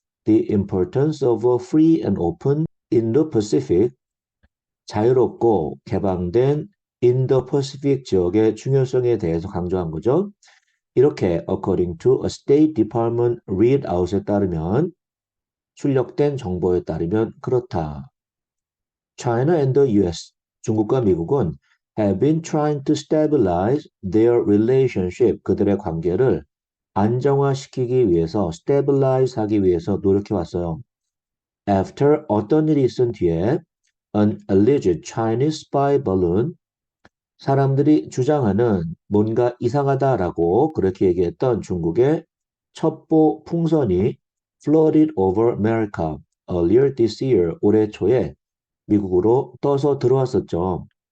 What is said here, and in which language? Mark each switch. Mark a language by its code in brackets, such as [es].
[en] The importance of a free and open Indo-Pacific, [ko] 자유롭고 개방된 인도-퍼시픽 지역의 중요성에 대해서 강조한 거죠. 이렇게 [en] according to a State Department readout [ko] 에 따르면 출력된 정보에 따르면 그렇다. [en] China and the US, [ko] 중국과 미국은 [en] have been trying to stabilize their relationship, [ko] 그들의 관계를 안정화시키기 위해서, stabilize 하기 위해서 노력해 왔어요. After 어떤 일이 있은 뒤에 [en] an alleged Chinese spy balloon, [ko] 사람들이 주장하는 뭔가 이상하다라고 그렇게 얘기했던 중국의 첩보 풍선이 [en] floated over America earlier this year, [ko] 올해 초에 미국으로 떠서 들어왔었죠.